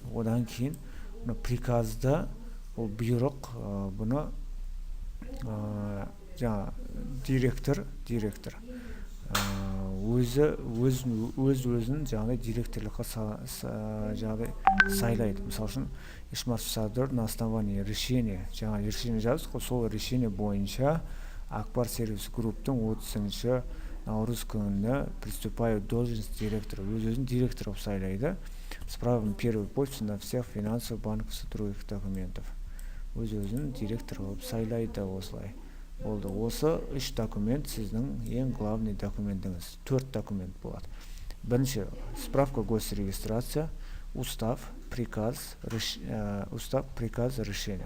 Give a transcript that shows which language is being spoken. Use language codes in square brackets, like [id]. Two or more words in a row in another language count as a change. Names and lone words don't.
[kk] Одан кейін приказда ол бұйрық, бұны жаңа директор өзін жаңағыдай директорлыққа сайлайды. Мысалы үшін [ru] Ишматов Сардор на основании решения, [kk] жаңа решение жаздық, сол решение бойынша Акбар Сервис Групптың 30 наурыз күніне [ru] приступаю должность директора. [kk] Өзін директор болып сайлайды. [ru] С правом первой подписи на всех финансовых, банковских, других документов. [kk] Өзін директор болып сайлайды осылай. Болды. Осы 3 документ сіздің ең главный документіңіз. 4 документ болады. [ru] Бірінші, справка госрегистрация, устав, приказ, решение.